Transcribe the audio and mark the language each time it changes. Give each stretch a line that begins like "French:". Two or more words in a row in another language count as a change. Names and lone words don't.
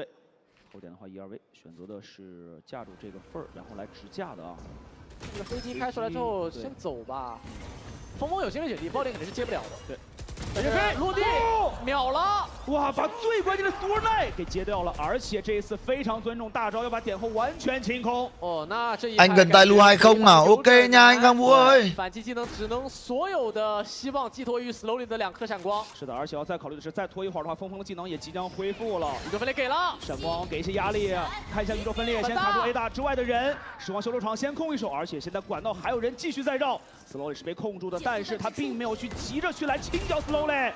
Chinese: 后点的话，1-2-V 选择的是架住这个缝儿，然后来直架的啊。这个飞机开出来之后，先走吧。峰峰有心理血滴，爆点肯定是接不了的。对。落地秒了！哇，把最关键的 SWORNIGHT 给接掉了，而且这一次非常尊重大招，要把点后完全清空。那这一
Vietnamese: Anh cần tài lù hay không nào? Ok nha anh Khang Vũ ơi.
Chinese: 反击技能只能所有的希望寄托于 Slowly 的2颗闪光。是的，而且要再考虑的是，再拖一会儿的话，峰峰的技能也即将恢复了。宇宙分裂给了，闪光给一些压力，看一下宇宙分裂，先卡住 A 大之外的人，时光修罗场先控一手，而且现在管道还有人继续在绕。Slowly 是被控住的，但是他并没有去急着去来清掉 Slowly。